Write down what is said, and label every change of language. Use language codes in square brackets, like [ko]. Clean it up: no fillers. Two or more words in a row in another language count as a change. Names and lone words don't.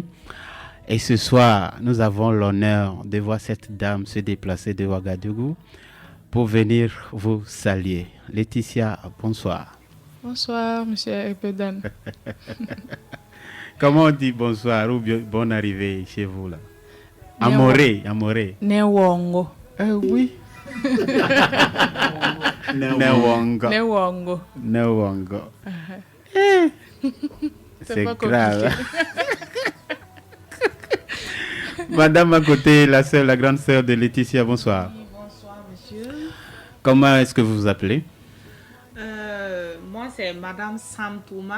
[fr] Et ce soir, nous avons l'honneur de voir cette dame se déplacer de Ouagadougou pour venir vous saluer. Laetitia, bonsoir. Bonsoir, monsieur Epedan. Comment on dit bonsoir ou bien bonne arrivée chez vous là? [mos] Amoré, amoré. Newongo. Oui. Newongo. Newongo. Newongo. [fr] C'est grave. Madame à côté, la sœur, la grande sœur de Laetitia, bonsoir. Oui, bonsoir, monsieur. Comment est-ce que vous vous appelez? Moi, c'est Madame Sam Touma.